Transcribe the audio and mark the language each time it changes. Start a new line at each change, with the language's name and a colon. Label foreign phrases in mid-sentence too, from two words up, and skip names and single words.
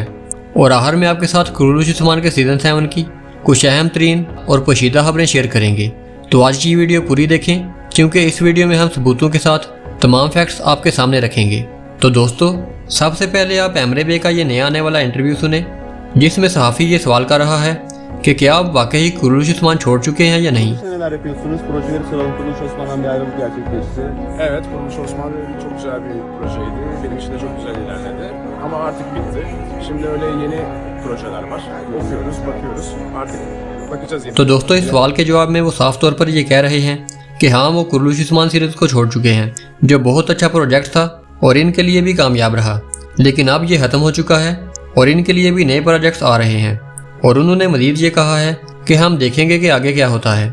Urdu: اور آخر میں آپ کے ساتھ قریشی عثمان کے سیزن 7 کی کچھ اہم ترین اور پوشیدہ خبریں شیئر کریں گے. تو آج کی ویڈیو پوری دیکھیں، کیونکہ اس ویڈیو میں ہم ثبوتوں کے ساتھ تمام فیکٹس آپ کے سامنے رکھیں گے. تو دوستو، سب سے پہلے آپ ایمرے بے کا یہ نیا آنے والا انٹرویو سنیں، جس میں صحافی یہ سوال کر رہا ہے کہ کیا آپ واقعی قریشی عثمان چھوڑ چکے ہیں یا نہیں.
Turkish: Neler yapıyorsunuz? Projeleri soralım. Kuruluş Osman'dan bir ayrılık gerçekleşti. Evet, Kuruluş Osman çok güzel bir projeydi. Benim için de çok güzel ilerledi. Ama artık bitti. Şimdi öyle yeni projeler var. Okuyoruz, bakıyoruz. Artık bakacağız yeni.
Urdu: تو دوستو، اس سوال کے جواب میں وہ صاف طور پر یہ کہہ رہے ہیں کہ ہاں، وہ قریشی عثمان سیریز کو چھوڑ چکے ہیں، جو بہت اچھا پروجیکٹ تھا اور ان کے لیے بھی کامیاب رہا، لیکن اب یہ ختم ہو چکا ہے اور ان کے لیے بھی نئے پروجیکٹس آ رہے ہیں. اور انہوں نے مزید یہ کہا ہے کہ ہم دیکھیں گے کہ آگے کیا ہوتا ہے.